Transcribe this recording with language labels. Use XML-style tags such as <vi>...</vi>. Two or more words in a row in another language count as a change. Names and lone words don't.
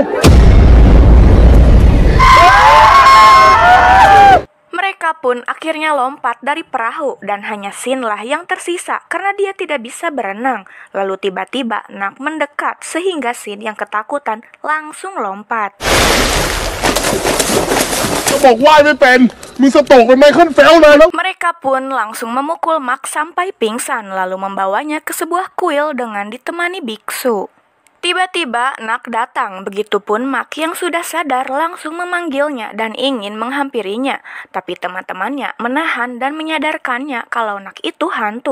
<id>Mereka pun akhirnya lompat dari perahu dan hanya Sin lah yang tersisa karena dia tidak bisa berenang. Lalu tiba-tiba Nak mendekat sehingga Sin yang ketakutan langsung lompat.</id> <th>ก็บอกว่ายไม่เป็นมึงสโตรกเป็นไมเคิลเฟลเลยแล้ว</th> <id>Mereka pun langsung memukul Mak sampai pingsan lalu membawanya ke sebuah kuil dengan ditemani biksu. Tiba-tiba Nak datang, begitupun Mak yang sudah sadar langsung memanggilnya dan ingin menghampirinya. Tapi teman-temannya menahan dan menyadarkannya kalau Nak itu hantu.</id>